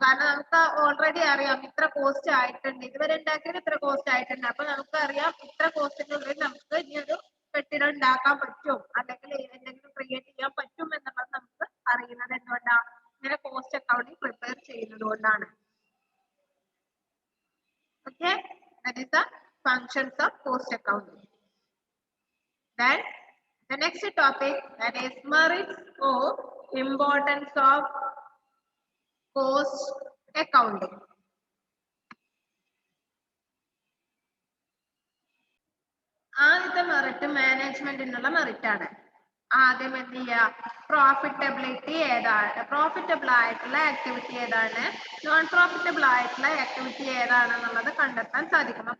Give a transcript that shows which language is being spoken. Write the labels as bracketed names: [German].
[Malayalam] കാരണം നമുക്ക് ഓൾറെഡി അറിയാം ഇത്ര കോസ്റ്റ് ആയിട്ടുണ്ട്, ഇതുവരെ ഉണ്ടാക്കിയത് ഇത്ര കോസ്റ്റ് ആയിട്ടുണ്ട്. അപ്പൊ നമുക്ക് അറിയാം ഇത്ര കോസ്റ്റിനുള്ളിൽ നമുക്ക് ഇനി ഒരു കെട്ടിടം ഉണ്ടാക്കാൻ പറ്റും അല്ലെങ്കിൽ എന്തെങ്കിലും ക്രിയേറ്റ് ചെയ്യാൻ പറ്റും എന്നുള്ളത് നമുക്ക് അറിയുന്നത് എന്തുകൊണ്ടാണ്, ഇങ്ങനെ കോസ്റ്റ് അക്കൗണ്ടിങ് പ്രിപ്പയർ ചെയ്യുന്നത് കൊണ്ടാണ്. [English] Okay, that is the functions of cost accounting. Then the next topic, that is merits or importance of cost accounting. [Malayalam] ആദ്യത്തെ മെറിറ്റ് മാനേജ്മെന്റിനുള്ള മെറിറ്റ് ആണ്. ആദ്യം എന്ത് ചെയ്യുക, പ്രോഫിറ്റബിലിറ്റി ഏതാണ്, പ്രോഫിറ്റബിൾ ആയിട്ടുള്ള ആക്ടിവിറ്റി ഏതാണ്, നോൺ പ്രോഫിറ്റബിൾ ആയിട്ടുള്ള ആക്ടിവിറ്റി ഏതാണെന്നുള്ളത് കണ്ടെത്താൻ സാധിക്കും.